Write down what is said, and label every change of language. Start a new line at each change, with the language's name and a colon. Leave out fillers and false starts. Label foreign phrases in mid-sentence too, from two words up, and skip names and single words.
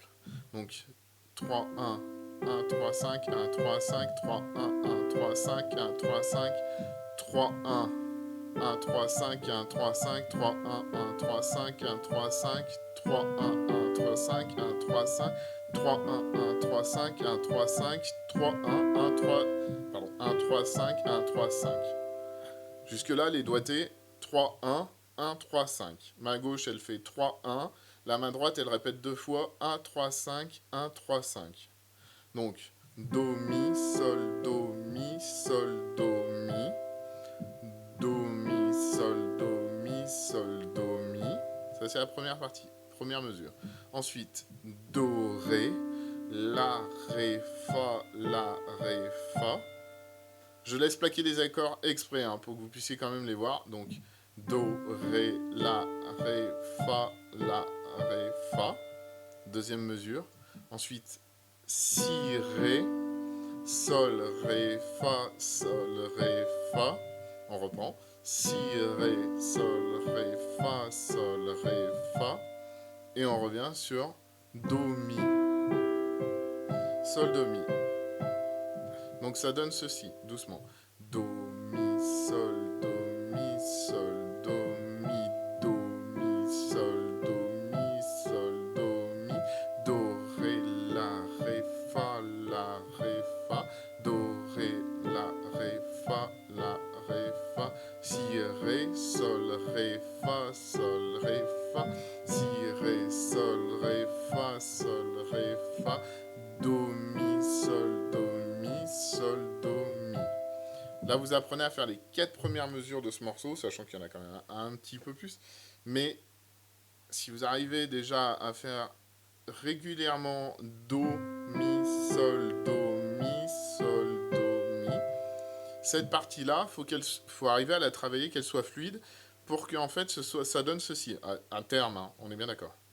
French: Donc 3, 1, 1, 3, 5, 1, 3, 5, 3, 1, 1, 3, 5, 1, 3, 5, 3, 1, 1, 3, 5, 1, 3, 5, 3, 1, 1, 3, 5, 1, 3, 5, 3, 1, 1, 3, 5, 1, 3, 5, 3, 1, 1, 3, 5, 1, 3, 5, 3, 1, 1, 3, pardon, 1, 3, 5, 1, 3, 5. Jusque-là, les doigtés, 3, 1, 1, 3, 5. Main gauche, elle fait 3, 1. La main droite, elle répète 2 fois 1, 3, 5, 1, 3, 5. Donc, Do, Mi, Sol, Do, Mi, Sol, Do, Mi. Do, Mi, Sol, Do, Mi, Sol, Do, Mi. Ça, c'est la première partie, première mesure. Ensuite, Do, Ré, La, Ré, Fa, La, Ré, Fa. Je laisse plaquer les accords exprès pour que vous puissiez quand même les voir. Donc, Do, Ré, La, Ré, Fa, La, Ré, Fa. Deuxième mesure. Ensuite, Si, Ré, Sol, Ré, Fa, Sol, Ré, Fa. On reprend. Si, Ré, Sol, Ré, Fa, Sol, Ré, Fa. Et on revient sur Do, Mi. Sol, Do, Mi. Donc ça donne ceci, doucement. Do, Mi, Sol, Do, Mi, Sol, Do, Mi, Do, Mi, Sol, Do, Mi, Sol, Do, Mi, Do, Ré, La, Ré, Fa, La, Ré, Fa, Do, Ré, La, Ré, Fa, La, Ré, Fa, Si, Ré, Sol, Ré, Fa, Sol, Ré, Fa, Si, Ré, Sol, Ré, Fa, Sol, Ré, Fa, Do, Mi, Sol, Do, Mi, Sol, Do, Mi. Là, vous apprenez à faire les 4 premières mesures de ce morceau, sachant qu'il y en a quand même un petit peu plus. Mais si vous arrivez déjà à faire régulièrement Do, Mi, Sol, Do, Mi, Sol, Do, Mi, cette partie-là, faut arriver à la travailler, qu'elle soit fluide, pour qu'en fait, ça donne ceci, à terme, on est bien d'accord.